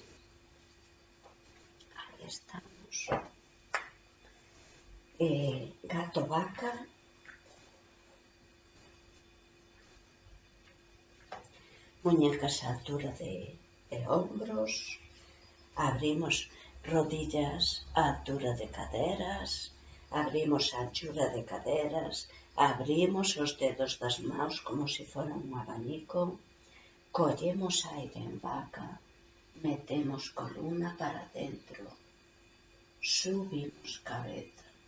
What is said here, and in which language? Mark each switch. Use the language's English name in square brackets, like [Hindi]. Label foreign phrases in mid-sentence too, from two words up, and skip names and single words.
[Spanish] Ahí estamos. Gato vaca. Muñecas a altura de hombros. Abrimos rodillas a altura de caderas. Abrimos a anchura de caderas. [Galician] Abrimos os dedos das mãos como se fora un abanico. Collemos aire en vaca. [Spanish] Metemos columna para dentro. Subimos cabeza.